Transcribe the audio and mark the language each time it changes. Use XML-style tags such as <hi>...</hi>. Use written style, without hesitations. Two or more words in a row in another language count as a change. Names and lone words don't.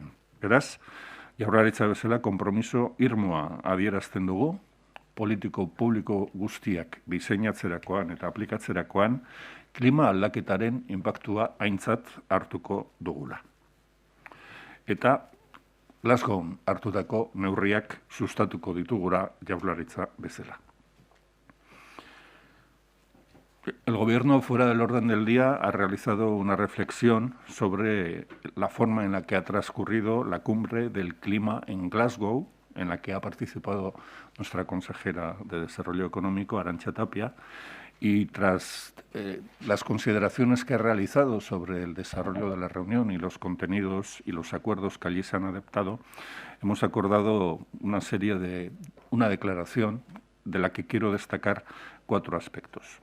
<eu>Beraz, Jaurlaritza bezala konpromiso irmoa adierazten dugu, politiko publiko guztiak diseinatzerakoan eta aplikatzerakoan klima aldaketaren inpaktua aintzat hartuko dugula. Eta Glasgown hartutako neurriak sustatuko ditugura Jaurlaritza bezala.</eu> <es>El Gobierno, fuera del orden del día, ha realizado una reflexión sobre la forma en la que ha transcurrido la cumbre del clima en Glasgow, en la que ha participado nuestra consejera de Desarrollo Económico, Arantxa Tapia, y tras las consideraciones que ha realizado sobre el desarrollo de la reunión y los contenidos y los acuerdos que allí se han adoptado, hemos acordado una declaración de la que quiero destacar 4 aspectos.</es>